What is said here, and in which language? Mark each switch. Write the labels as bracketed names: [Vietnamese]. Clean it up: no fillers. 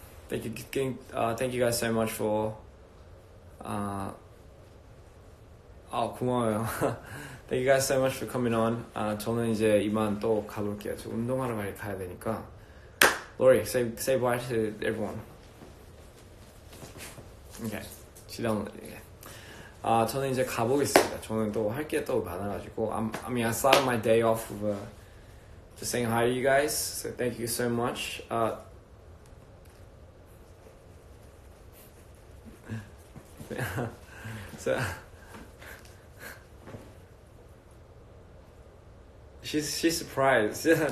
[English] Thank you guys so much for. [Korean] 고마워요. [English] Thank you guys so much for coming on. [Korean] 저는 이제 이만 또 가볼게요. 저 운동하러 가야 되니까. [English] Lori, say bye to everyone. Okay, she don't. [Korean] 저는 이제 가보겠습니다. 저는 또 할 게 또 많아가지고. [English] I mean, I started my day off with just saying hi to you guys. So thank you so much. So she's surprised.